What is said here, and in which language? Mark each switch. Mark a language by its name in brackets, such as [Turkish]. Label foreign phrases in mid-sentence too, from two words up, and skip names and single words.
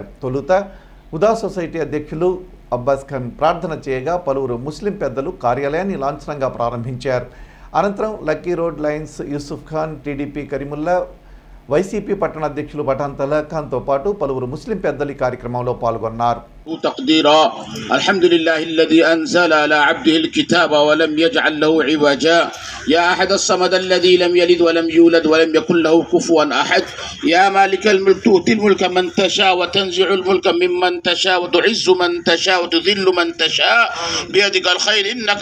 [Telugu] తొలుత ఉదా సొసైటీ అధ్యక్షులు అబ్బాస్ ఖాన్ ప్రార్థన చేయగా పలువురు ముస్లిం పెద్దలు కార్యాలయాన్ని లాంఛనంగా ప్రారంభించారు. అనంతరం లక్కీ రోడ్ లైన్స్ యూసుఫ్ ఖాన్, టీడీపీ కరీముల్లా, వైసీపీ పట్టణ అధ్యక్షులు పఠాన్ తలా ఖాన్తో పాటు పలువురు ముస్లిం పెద్దలు ఈ కార్యక్రమంలో పాల్గొన్నారు. [Arabic] تقديرا الحمد لله الذي أنزل على عبده الكتاب ولم يجعل له عوجا يا أحد الصمد الذي لم يلد ولم يولد ولم يكن له كفوا أحد يا مالك الملك تؤتي الملك من تشاء وتنزع الملك ممن تشاء وتعز من تشاء وتذل من تشاء بيدك الخير إنك